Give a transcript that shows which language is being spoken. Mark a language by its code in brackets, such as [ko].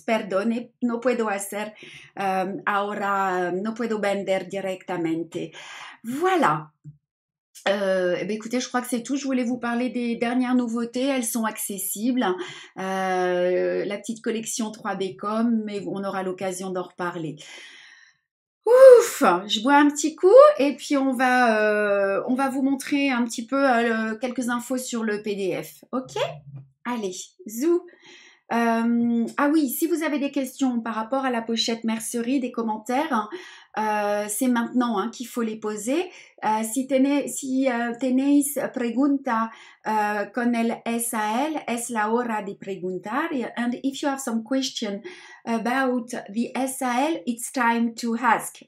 [es] Perdone, no puedo hacer ahora, no puedo vender directamente. [fr] Voilà. Écoutez, je crois que c'est tout. Je voulais vous parler des dernières nouveautés. Elles sont accessibles. La petite collection 3B.com, mais on aura l'occasion d'en reparler. Ouf, je bois un petit coup et puis on va vous montrer un petit peu quelques infos sur le PDF. Ok? Allez, zou. Ah oui, si vous avez des questions par rapport à la pochette mercerie, des commentaires, c'est maintenant qu'il faut les poser. [es] Si tenéis pregunta con el SAL, es la hora de preguntar. [en] And if you have some question about the SAL, it's time to ask.